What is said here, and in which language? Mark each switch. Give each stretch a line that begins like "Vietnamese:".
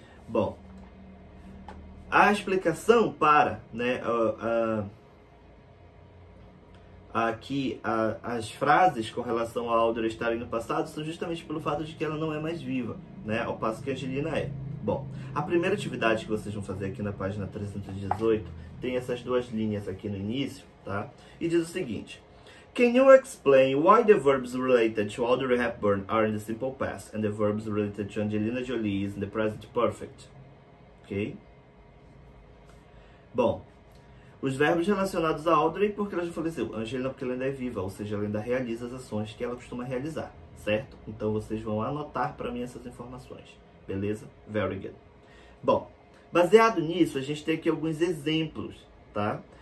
Portuguese: Bom, a explicação para, né, aqui as frases com relação a Audrey estarem no passado são justamente pelo fato de que ela não é mais viva, né, ao passo que a Angelina é. Bom, a primeira atividade que vocês vão fazer aqui na página 318 tem essas duas linhas aqui no início, tá? E diz o seguinte:
English: Can you explain why the verbs related to Audrey Hepburn are in the simple past and the verbs related to Angelina Jolie is in the present perfect?
Portuguese: Ok? Bom, os verbos relacionados a Audrey porque ela já faleceu, Angelina porque ela ainda é viva, ou seja, ela ainda realiza as ações que ela costuma realizar, certo? Então vocês vão anotar para mim essas informações, beleza?
English: Very good.
Portuguese: Bom, baseado nisso, a gente tem aqui alguns exemplos, tá?